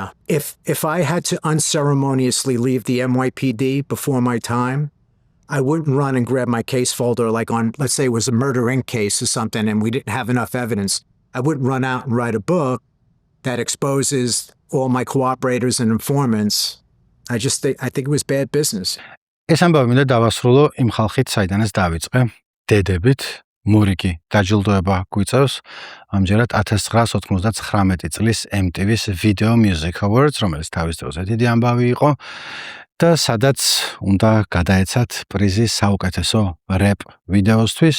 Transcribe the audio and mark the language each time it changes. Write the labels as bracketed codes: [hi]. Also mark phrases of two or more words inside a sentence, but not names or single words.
[en] If I had to unceremoniously leave the NYPD before my time, I wouldn't run and grab my case folder like on, let's say it was a Murder Inc. case or something and we didn't have enough evidence. I wouldn't run out and write a book that exposes all my cooperators and informants. I think it was bad business. [ka] ეს ამბავი მინდა დავასრულო იმ ხალხით, საიდანაც დავიწყე, დედებით, მორიგი დაჯილდოება გვიწევს ამჯერად 1999 წლის MTV-ს Video Music Awards, რომელიც თავის დროზე დიდი ამბავი იყო და სადაც უნდა გადაეცათ პრიზი საუკეთესო რეპ ვიდეოსთვის.